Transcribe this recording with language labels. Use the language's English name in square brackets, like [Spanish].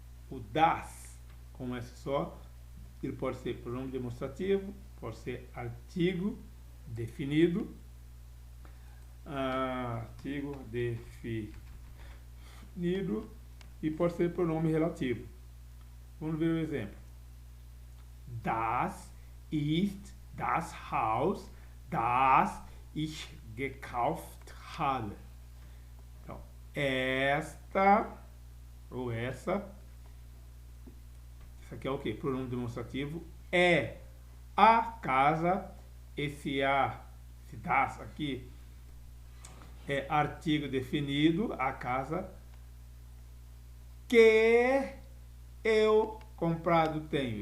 [Portuguese] O das com um S só, ele pode ser pronome demonstrativo, pode ser artigo definido, artigo definido e pode ser pronome relativo. Vamos ver o exemplo. [German] Das ist das Haus, das ich gekauft habe. [Portuguese] Então, esta ou essa, isso aqui é o que? Pronome demonstrativo, é a casa, esse das aqui é artigo definido, a casa que eu comprado tenho.